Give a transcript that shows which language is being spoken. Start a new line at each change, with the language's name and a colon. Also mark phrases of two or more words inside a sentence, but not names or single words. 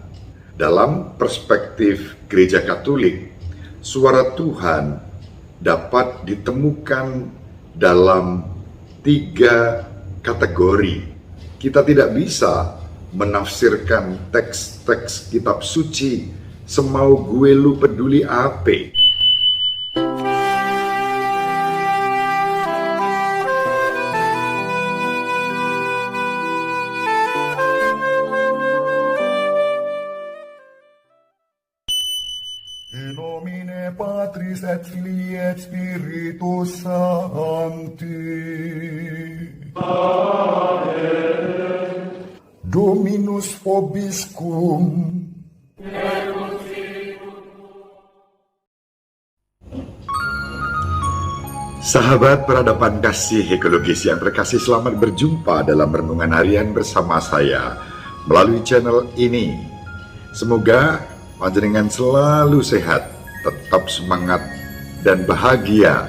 Indonesian: Dalam perspektif Gereja Katolik, suara Tuhan dapat ditemukan dalam 3 kategori. Kita tidak bisa menafsirkan teks-teks kitab suci semau gue lu peduli apa.
Latin: In nomine Patris et Filii et Spiritus Sancti. Amen. Dominus vobiscum.
Indonesian: Sahabat peradaban kasih ekologis yang terkasih, selamat berjumpa dalam renungan harian bersama saya melalui channel ini. Semoga panjenengan selalu sehat, tetap semangat, dan bahagia.